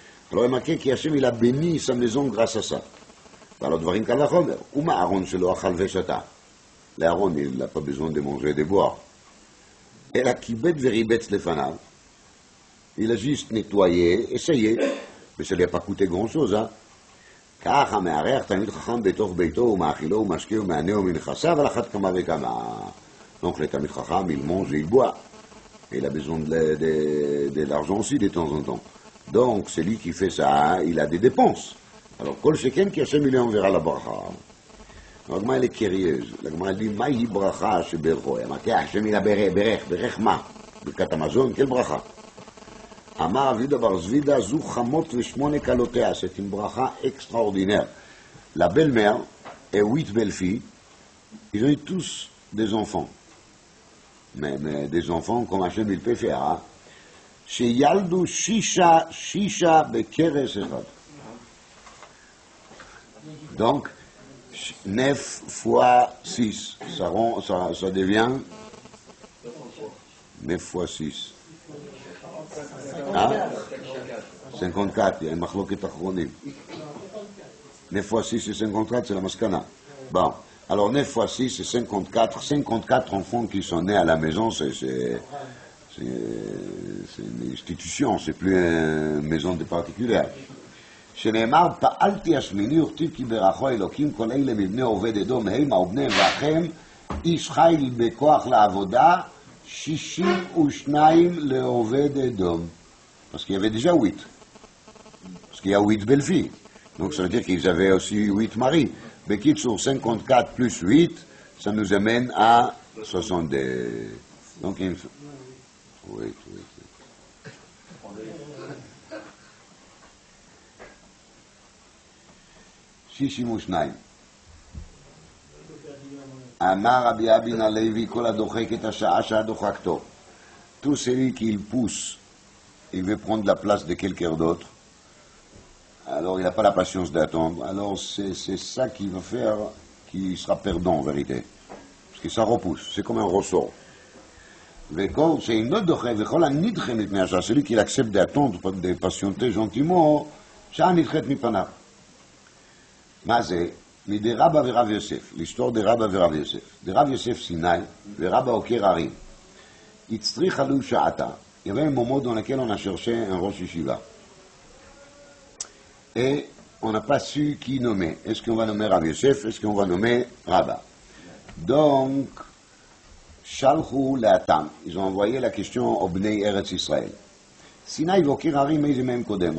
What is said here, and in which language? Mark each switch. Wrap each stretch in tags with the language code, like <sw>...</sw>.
<fr>Alors il est marqué qu'Hachem il a béni sa maison grâce à ça. Alors</fr> <he>dvarim kal vachomer, uma Aaron shelo achal veshata.</he> <fr>L'Aaron il n'a pas besoin de manger et de boire. Et</fr> <he>la kibet veribet lefanav,</he> <fr>il a juste nettoyé, essayé. Mais ça ne lui a pas coûté grand-chose, hein.</fr> <he>כך המארח תלמיד חכם בתוך ביתו ומאכילו ומשקהו ומענהו מנכסיו על אחת כמה וכמה.</he> <fr>Donc le תלמיד חכם, il mange et il boit. Et il a besoin de l'argent aussi de temps en temps. Donc celui qui fait ça, il a des dépenses. Alors</fr> <he>כל שכן כי השם</he> <fr>il enverra la bracha. הגמרא elle est curieuse.</fr> <he>הגמרא</he> <fr>dit,</fr> <he>מהי ברכה שברכו? אמרתי, השם</he> <fr>il a</fr> <he>ברך מה? ברכת המזון,</he> <fr>quelle</fr> <he>ברכה? אמר רב יהודה בר זבידה, זו חמות ושמונה כלותיה,</he> <fr>c'est une bracha extraordinaire. La belle-mère et 8 belles-filles, ils ont eu tous des enfants. Mais des enfants comme Hachem il peut faire. Hein?</fr> <he>שילדו שישה בכרס אחד.</he> <fr>Donc, 9 fois 6, ça devient 9 fois 6. Hein? 54, il y a une machloket achronim. 9 fois 6 c'est 54, c'est la maskana. Bon, alors 9 fois 6 c'est 54. 54 enfants qui sont nés à la maison, c'est une institution, c'est plus une maison de particulière.</fr> <he>שנאמר, פעלתי השמיני וכתיב כי ברכו אלוקים כל אלה מבני עובד אדום המה ובניהם ואחיהם Israël bekoach la'avoda, 62 le'oved edom.</he> <fr>Parce qu'il y avait déjà 8. Parce qu'il y a 8 belles-filles. Donc ça veut dire qu'ils avaient aussi 8 maris. Bekit sur 54 plus 8, ça nous amène à 62. Donc il faut... Oui. 62.</fr> <he>אמר רבי אבין הלוי, כל הדוחק את השעה שהדוחקתו.</he> <fr>Tout celui qui pousse, il veut prendre la place de quelqu'un d'autre, alors il n'a pas la patience d'attendre, alors c'est ça qui va faire qu'il sera perdant en vérité. Parce que ça repousse, c'est comme un ressort. Celui qui accepte d'attendre, de patienter gentiment,</fr> <he>שעה נדחית מפניו. מה זה? מדי רבא ורב יוסף,</he> <fr>l'histoire de</fr> <he>רבא ורב יוסף. דרב יוסף סיני ורבא עוקר הרים. הצריך עלו שעתה.</he> <fr>Il y avait un moment dans lequel on a cherché un rosh yeshiva. Et on n'a pas su qui nommer. Est-ce qu'on va nommer Rav Yosef? Est-ce qu'on va nommer Rabba? Donc,</fr> <he>Shalchu Leatam.</he> <fr>Ils ont envoyé la question au Bnei Eretz Israël.</fr> <he>Sinaï v'okir harim meizim même kodem.</he>